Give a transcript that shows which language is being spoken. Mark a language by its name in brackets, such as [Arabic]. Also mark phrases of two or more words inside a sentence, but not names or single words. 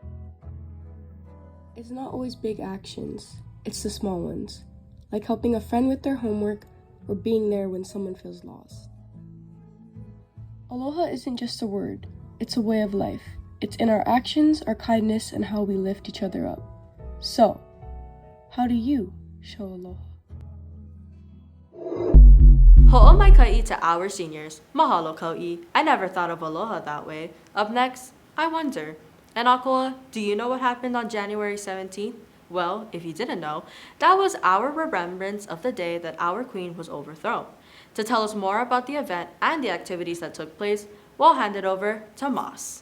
[English] It's not always big actions, it's the small ones, like helping a friend with their homework or being there when someone feels lost. Aloha isn't just a word, it's a way of life. It's in our actions, our kindness, and how we lift each other up. So, how do you show aloha? Ho'o mai ka'i to our seniors. Mahalo Kau'i. I never thought of aloha that way. Up next, I wonder. And Akoa, do you know what happened on January 17th? Well, if you didn't know, that was our remembrance of the day that our queen was overthrown. To tell us more about the event and the activities that took place, we'll hand it over to Moss.